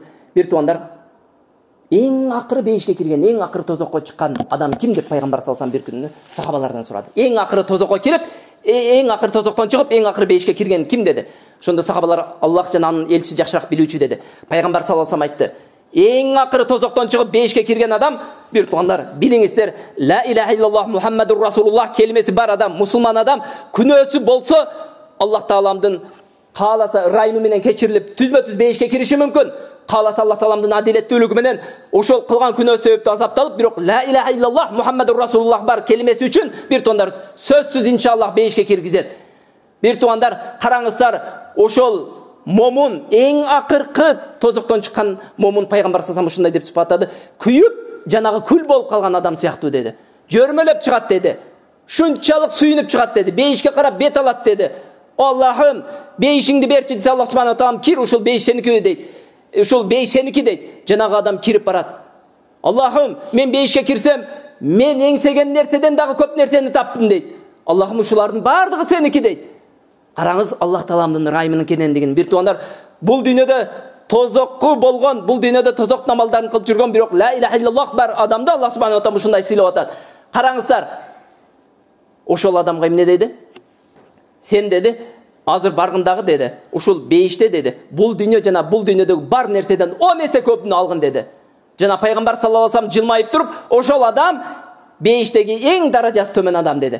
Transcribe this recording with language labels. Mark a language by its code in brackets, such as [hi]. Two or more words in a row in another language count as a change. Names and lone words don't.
[ky] Бир туугандар, эң акыры бейишке кирген, эң акыры тозокко чыккан адам ким деп пайгамбар [ar] صلى الله عليه وسلم [ky] бир күнү сахабалардан сурады. Эң акыры тозокко кирип, эң акыры тозоктон чыгып, эң акыры бейишке кирген ким деди. Ошондо сахабалар Аллах жана анын элчиси жакшыраак билүүчү деди. Пайгамбар [ar] صلى الله عليه وسلم [ky] айтты: эң акыры тозоктон чыгып бейишке кирген адам, бир туугандар, билиңиздер, [ar] لا إله إلا الله محمد رسول الله [ky] келмеси бар адам, мусулман адам, күнөөсү болсо Аллах тааламдын кааласа ырайымы менен кечирилип, түзмө-түз бейишке кириши мүмкүн. Кааласа Аллах тааламдын адилеттүүлүгү менен ошол кылган күнөө себептүү азапталып, бирок [ar] لا إله إلا الله محمد رسول الله [ky] бар келмеси үчүн бир туугандар сөзсүз иншаллах бейишке киргизет. Бир туугандар, караңыздар, ошол момун эң акыркы тозоктон чыккан момун пайгамбар [ar] صلى الله عليه [ky] ушундай деп сыпаттады: күйүп жанагы күл болуп калган адам сыяктуу деди. Жөрмөлөп чыгат деди. Шунчалык сүйүнүп чыгат деди. Бейишке карап бет алат деди. Аллахым, бейишиңди берчи десе, [ar] الله سبحانه وتعالى [ky] кир, ушул бейиш сеники дейт. Ушул бейиш сеники дейт. Жанагы адам кирип барат. Аллахым, мен бейишке кирсем, мен эңсеген нерседен дагы көп нерсени таптым дейт. Аллахым, ушулардын бардыгы сеники дейт. Караңыз, Аллах тааламдын ырайымынын кенендигин. Бир туугандар, бул дүйнөдө тозокку болгон, бул дүйнөдө тозок намалдарын кылып жүргөн, бирок [ar] لا إله إلا الله [ky] бар адамды [ar] الله سبحانه وتعالى [ky] ушундай сыйлап атат. Караңыздар, ошол адамга эмне деди? Сен деди, азыр баргындагы деди, ушул бейиште деди, бул дүйнө жана бул дүйнөдөгү бар нерседен 10 эсе көпүнү алгын деди. Жана пайгамбар [ar] صلى الله عليه وسلم [ky] жылмайып туруп, ошол адам бейиштеги эң даражасы төмөн адам деди.